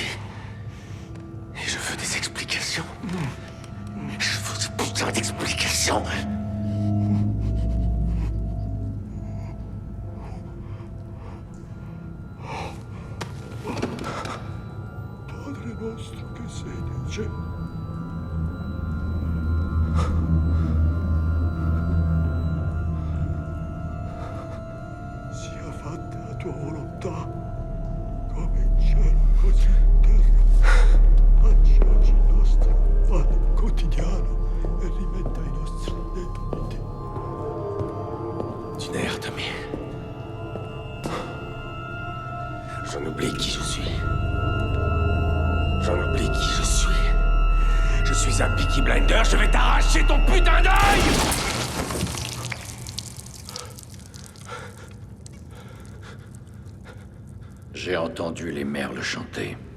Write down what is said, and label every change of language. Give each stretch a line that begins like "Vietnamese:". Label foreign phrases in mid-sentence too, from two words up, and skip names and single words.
French: Et je veux des explications. Je veux des putains d'explications.
Italian: Padre nostro che sei nei cieli. Sia fatta la tua volontà, come in cielo, così in terra. Dacci oggi il nostro pane quotidiano e rimetta i nostri debiti.
French: Tu n'as Tommy. J'en oublie qui je suis. J'en oublie qui je suis. Je suis un Peaky Blinder, je vais t'arracher ton putain d'œil! J'ai entendu les merles chanter.